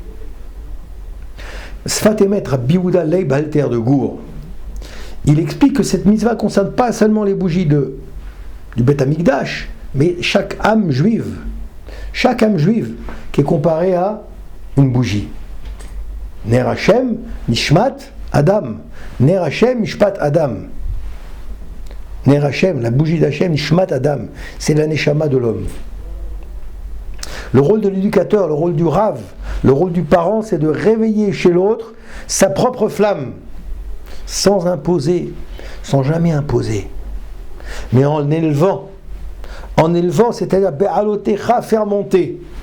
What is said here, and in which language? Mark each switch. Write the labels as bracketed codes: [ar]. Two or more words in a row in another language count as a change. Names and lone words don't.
[fr] Sfat Emet Rabbi Yehuda Leib Alter de Gour, il explique que cette mitzvah ne concerne pas seulement les bougies du Beth Amikdash, mais chaque âme juive. Chaque âme juive qui est comparée à une bougie. [he] נר השם נשמת אדם. נר השם נשמת אדם. נר השם, [fr] la bougie d'Hashem, [he] נשמת אדם. [fr] C'est la neshama de l'homme. Le rôle de l'éducateur, le rôle du Rav, le rôle du parent, c'est de réveiller chez l'autre sa propre flamme, sans imposer, sans jamais imposer, mais en élevant, c'est-à-dire Be'alotecha, faire monter.